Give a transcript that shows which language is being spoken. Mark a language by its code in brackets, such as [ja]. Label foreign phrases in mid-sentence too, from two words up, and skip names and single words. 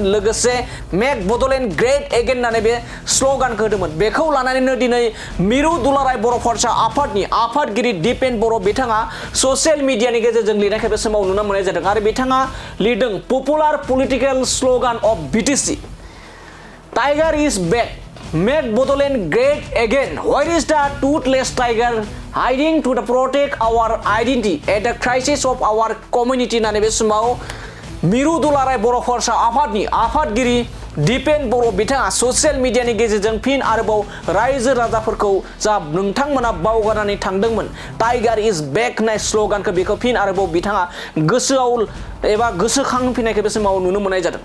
[brx] लोगोसे [en] Make Bodoland great again [brx] होननानै बे स्ल'गानखौ होदोंमोन। बेखौ लानानैनो दिनै मिरु दुलाराय बर' फरायसा आफादनि आफादगिरि दिपेन बर' बिथाङा ससियेल मिडियानि गेजेरजों लिरनायखौ बे समाव नुनो मोननाय जादों आरो बिथाङा लिरदों [en] popular political slogan of BTC Tiger is back. Make Bodoland great again. Where is the toothless tiger hiding to protect our identity at the crisis of our community? [brx] होननानै बे समाव मिरु दुलाराय बर' फरायसा आफादनि आफादगिरि दिपेन बर' बिथाङा ससियेल मिडियानि गेजेरजों फिन आरोबाव रायजो राजाफोरखौ जा नोंथांमोना बावगारनानै थांदोंमोन [en] Tiger is back [brx] होननाय स्ल'गानखौ बेखौ फिन आरोबाव बिथाङा गोसोआव एबा गोसोखांफिननायखौ बे समाव नुनो मोननाय जादों।